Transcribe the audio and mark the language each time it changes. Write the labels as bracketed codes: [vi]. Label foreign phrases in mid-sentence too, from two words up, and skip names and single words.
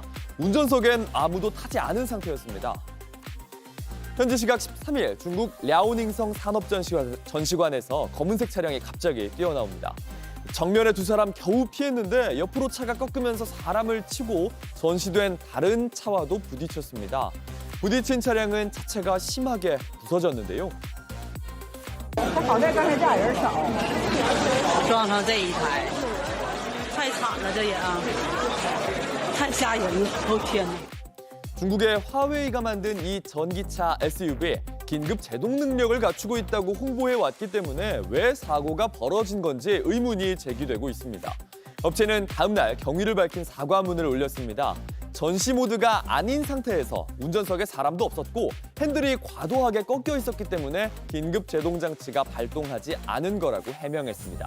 [ko] 운전석엔 아무도 타지 않은 상태였습니다. 현지 시각 13일 중국 랴오닝성 산업전시관에서 검은색 차량이 갑자기 뛰어나옵니다. 정면에 두 사람 겨우 피했는데 옆으로 차가 꺾으면서 사람을 치고 전시된 다른 차와도 부딪혔습니다. 부딪힌 차량은 차체가 심하게 부서졌는데요. [zh] 好在刚才这人少，撞上这一台，太惨了，这也啊，太吓人了，我天哪！ [ko] 중국의 화웨이가 만든 이 전기차 SUV 긴급 제동 능력을 갖추고 있다고 홍보해 왔기 때문에 왜 사고가 벌어진 건지 의문이 제기되고 있습니다. 업체는 다음 날 경위를 밝힌 사과문을 올렸습니다. 전시 모드가 아닌 상태에서 운전석에 사람도 없었고 핸들이 과도하게 꺾여 있었기 때문에 긴급 제동 장치가 발동하지 않은 거라고 해명했습니다.